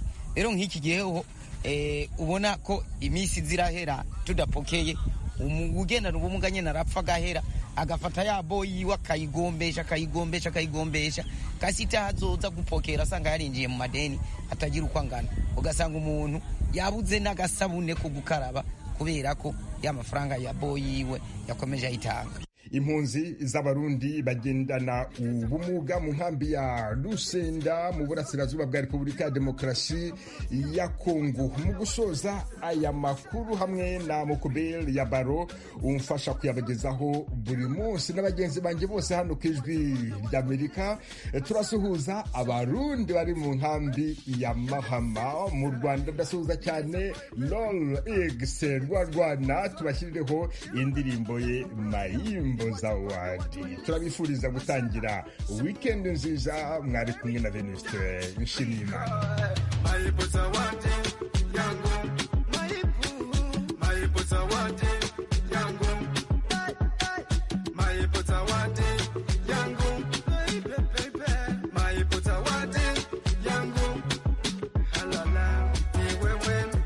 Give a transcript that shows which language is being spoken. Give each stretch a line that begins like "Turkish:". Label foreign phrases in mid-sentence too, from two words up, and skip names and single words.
Rundi: Rero nk'iki gihe ubona ko iminsi zirahera tudapokeye, ugendana ubumuga nyene arapfa gahera, agafata ya boyi wakayigombesha kasita hazoza gupokera asanga yarinjiye mu madeni atagira uko angana, ugasanga umuntu yabuze n'agasabune ko gukaraba kubera ko ya mafaranga ya boyi yiwe yakomeje ayitanga. Impunzi z'abarundi bagendana ubumuga mu nkambi ya Rusenda mu burasirazuba bwa Repubulika ya Demokarasi ya Kongo. Mu gusoza aya makuru hamwe na Mukubel ya Baro umfasha kuyabagezaho buri munsi n'abagenzi banje bose hano kwijwi ry'Amerika, turasuhuza abarundi bari mu nkambi ya Mahama mu Rwanda. Ndasuhuza cyane Lol Egse Rwanda, tubashirireho indirimbo ye Mayimbo Zawadi. Turabifuriza gutangira weekend nziza, mwari kumwe na Venuste Nshimiyimana.
Swahili: Mayimbo Zawadi yangu, Mayimbo Zawadi yangu, Mayimbo Zawadi yangu, Mayimbo Zawadi yangu, halala wewe.